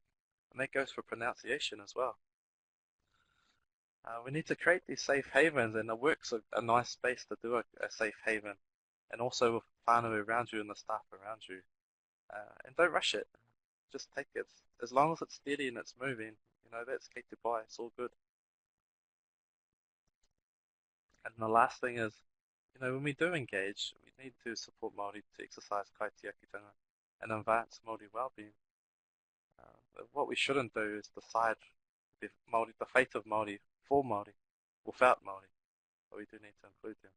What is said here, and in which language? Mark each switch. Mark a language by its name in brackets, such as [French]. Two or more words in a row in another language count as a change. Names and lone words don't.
[English] And that goes for pronunciation as well. We need to create these safe havens, and the work's a nice space to do a safe haven, and also with whānau around you and the staff around you. And don't rush it. Just take it. As long as it's steady and it's moving, that's [Māori] kei te pai. [English] It's all good. And the last thing is, when we do engage, we need to support Māori to exercise kaitiakitanga and advance Māori well-being. What we shouldn't do is decide the fate of Māori for Māori, without Māori, but we do need to include them.